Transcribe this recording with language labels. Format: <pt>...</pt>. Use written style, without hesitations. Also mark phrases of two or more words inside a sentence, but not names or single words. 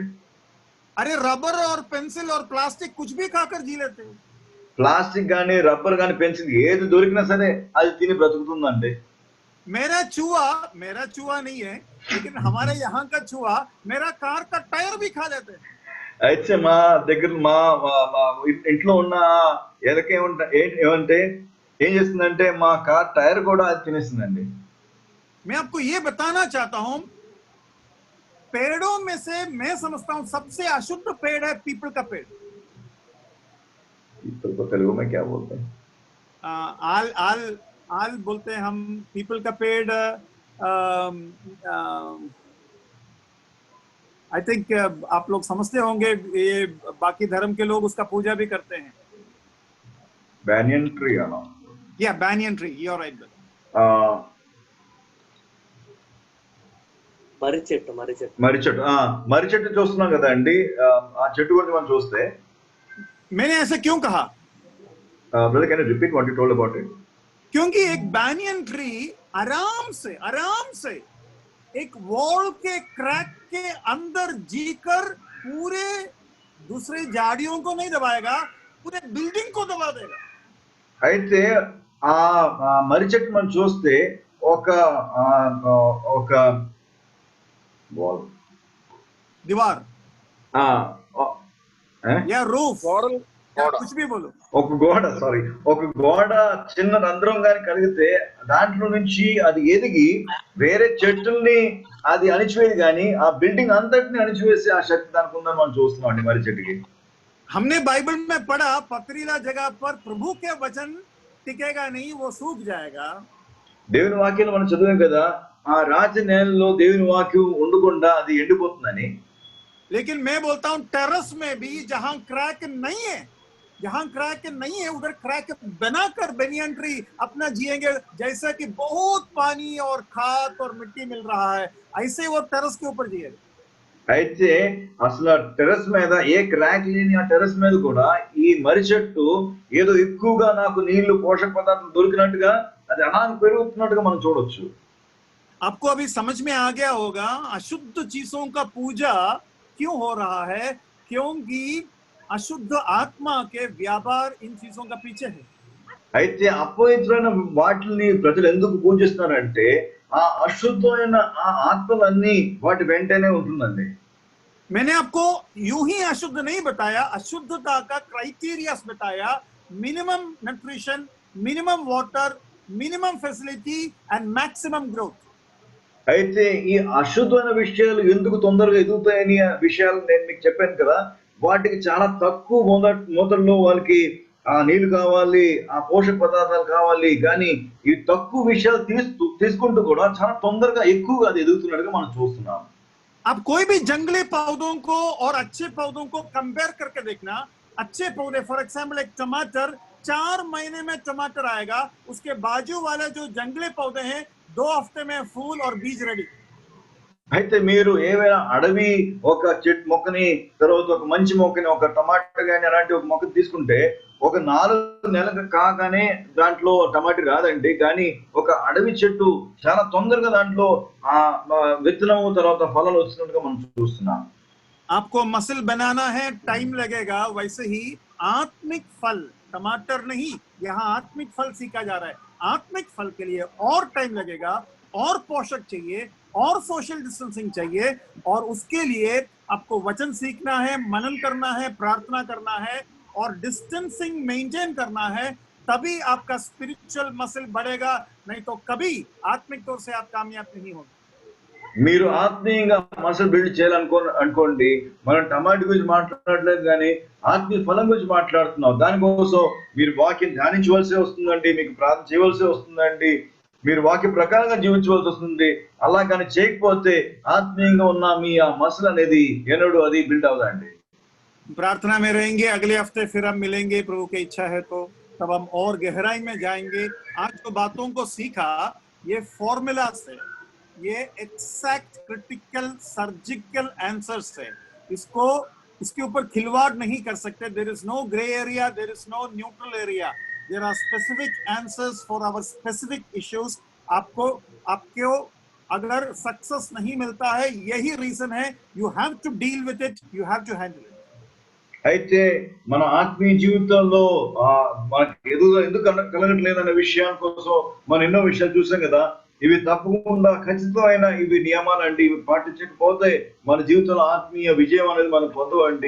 <hi>अरे रबर और पेंसिल और प्लास्टिक कुछ भी खाकर जी लेते हैं.</hi> <te>ప్లాస్టిక్ గానీ, రబ్బర్ గానీ, పెన్సిల్ ఏది దొరికినా సరే అది తిని బ్రతుకుతుందండి.</te> <hi>मेरा चूहा नहीं है, लेकिन हमारे यहाँ का चूहा मेरा कार का टायर भी खा लेते हैं.</hi> <te>అయితే మా దగ్గర మా ఇంట్లో ఉన్న ఎలక ఏమంటే ఏం చేస్తుందంటే మా</te> <en>car tire</en> <te>కూడా అది తినేస్తుందండి.</te> <hi>मैं आपको ये बताना चाहता हूं, पेड़ों में से मैं समझता हूं सबसे अशुद्ध पेड़ है पीपल का पेड़. पीपल को तेलुगु में क्या बोलते हैं? आल बोलते हैं हम. पीपल का पेड़</hi> <en>I think</en> <hi>आप लोग समझते होंगे, ये बाकी धर्म के लोग उसका पूजा भी करते हैं.</hi> <en>banyan tree ano? Yeah, banyan tree, you're right.</en> <te>మర్రి చెట్టు చూస్తున్నాం కదా అండి. ఆ చెట్టు గురించి మనం చూస్తే</te> <hi>मैंने ऐसे क्यों कहा?</hi> <en>brother, can you repeat what you told about it?</en> <hi>क्योंकि एक</hi> <en>banyan tree</en> <hi>आराम से एक वॉल के क्रैक के अंदर जीकर पूरे दूसरे झाड़ियों को नहीं दबाएगा, पूरे बिल्डिंग को दबा देगा.</hi> <te>అయితే ఆ మర్రి చెట్టు మనం చూస్తే ఒక</te> <hi>दीवार या रूफ, कुछ भी बोलो,</hi> <te>ఒక గోడ చిన్న రంధ్రం గాని కలిగితే దాంట్లో నుంచి అది ఎదిగి వేరే చెట్టుల్ని అది అణిచివేది కానీ ఆ బిల్డింగ్ అంతటిని అణిచివేసి ఆ శక్తి దానికి ఉందని మనం చూస్తున్నాం అండి మర్రి చెట్టుకి.</te> <hi>हमने बाइबल में पढ़ा, पथरीला जगह पर प्रभु के वचन टिकेगा नहीं, वो सूख जाएगा.</hi> <te>దేవుని వాక్యాన్ని మనం చదివాం కదా, ఆ రాతి నేలలో దేవుని వాక్యం ఉండకుండా అది ఎండిపోతుందని.</te> <hi>लेकिन मैं बोलता हूं टेरेस में भी जहां क्रैक नहीं है उधर क्रैक बनाकर</hi> <en>banyan tree</en> <hi>अपना जिएंगे, जैसा कि बहुत पानी और खाद और मिट्टी मिल रहा है, ऐसे वो टेरेस के ऊपर जिएगा.</hi> <te>అయితే అసలు టెర్రస్ మీద ఏ క్రాక్ లేని ఆ టెర్రస్ మీద కూడా ఈ మర్రి చెట్టు ఏదో ఎక్కువగా నాకు నీళ్లు, పోషక పదార్థాలు దొరికినట్టుగా అది అలా పెరుగుతున్నట్టుగా మనం చూడొచ్చు.</te> <hi>आपको अभी समझ में आ गया होगा अशुद्ध चीजों का पूजा क्यों हो रहा है, क्योंकि अशुद्ध आत्मा के व्यापार इन चीजों का पीछे है.</hi> <te>అయితే అపవిత్రమైన వాటిని ప్రజలు ఎందుకు పూజిస్తున్నారంటే ఆ అశుద్ధమైన ఆ ఆత్మలన్నీ వాటి వెంటనే ఉంటుందండి.</te> <hi>मैंने आपको यूं ही अशुद्ध नहीं बताया, अशुद्धता का क्राइटेरियास बताया.</hi> <en>Minimum nutrition, minimum water, minimum facility and maximum growth.</en> <te>అయితే ఈ అశుద్ధమైన విషయాలు ఎందుకు తొందరగా ఎదుగుతాయని విషయాలు నేను మీకు చెప్పాను కదా. వాటికి చాలా తక్కువ మోతాదులో వాళ్ళకి ఆ నీళ్లు కావాలి, ఆ పోషక పదార్థాలు కావాలి, కానీ ఈ తక్కువ విషయాలు తీసుకుంటూ కూడా చాలా తొందరగా ఎక్కువగా అది ఎదుగుతున్నట్టుగా మనం చూస్తున్నాం.</te> <hi>आप कोई भी जंगली पौधों को और अच्छे पौधों को कंपेयर करके देखना. अच्छे पौधे,</hi> <en>for example</en> <hi>एक टमाटर 4 महीने में टमाटर आएगा, उसके बाजू वाले जो जंगली पौधे हैं 2 हफ्ते में फूल और बीज रेडी.</hi> <te>అయితే మీరు ఏమైనా అడవి ఒక చెట్టు మొక్కని, తర్వాత ఒక మంచి మొక్కని, ఒక టమాటా కానీ అలాంటి ఒక మొక్కని తీసుకుంటే ఒక 4 నెలలు కాగానే దాంట్లో టమాటా రాదండి. కానీ ఒక అడవి చెట్టు చాలా తొందరగా దాంట్లో ఆ విత్తనం తర్వాత ఫలాలు వచ్చినట్టుగా మనం చూస్తున్నాం.</te> <hi>आपको मसल बनाना है, टाइम लगेगा. वैसे ही आत्मिक फल, टमाटर नहीं, यहाँ आत्मिक फल सीखा जा रहा है. आत्मिक फल के लिए और टाइम लगेगा, और पोषक चाहिए, और</hi> <en>social distancing</en> <hi>चाहिए, और उसके लिए आपको वचन सीखना है, मनन करना है, प्रार्थना करना है और</hi> <en>distancing maintain</en> <hi>करना है. तभी आपका</hi> <en>spiritual muscle</en> <hi>बढ़ेगा, नहीं तो कभी आत्मिक तौर से आप कामयाब नहीं होंगे.</hi> <te>మీరు ఆత్మీయంగా</te> <en>muscle build</en> <te>చేయాలనుకోండి, మనం టమాటా గురించి మాట్లాడలేదు కానీ ఆత్మీయ ఫలం గురించి మాట్లాడుతున్నాం. దానికోసం మీరు వాక్యం ధ్యానించవలసి వస్తుందండి, మీకు ప్రార్థన చేయవలసి వస్తుందండి, మీరు వాక్య ప్రకారంగా జీవించవలసి వస్తుంది. అలా కానీ చేయకపోతే ఆత్మీయంగా ఉన్న మీ ఆ మసలు అనేది ఎన్నడూ అది బిల్డ్ అవ్వదండి.</te> <hi>प्रार्थना में रहेंगे, अगले हफ्ते फिर हम मिलेंगे, प्रभु की इच्छा है तो तब हम और गहराई में जाएंगे. आज जो बातों को सीखा, ये फॉर्मूला से, ये</hi> <en>exact critical surgical answers</en> <hi>है. इसको इसके ऊपर खिलवाड़ नहीं कर सकते.</hi> <en>There is no grey area, there is no neutral area. There are specific answers for our specific issues.</en> <hi>आपको अगर सक्सेस नहीं मिलता है, यही रीजन है.</hi> <en>You have to deal with it, you have to handle it.</en> <te>అయితే మన ఆత్మీయ జీవితంలో మనకి ఎందుకు కలగట్లేదనే విషయం కోసం మనం ఎన్నో విషయాలు చూసాం కదా. ఇవి తప్పకుండా ఖచ్చితమైన ఇవి నియమాలండి. ఇవి పాటించకపోతే మన జీవితంలో ఆత్మీయ విజయం అనేది మనం పొందవండి.</te>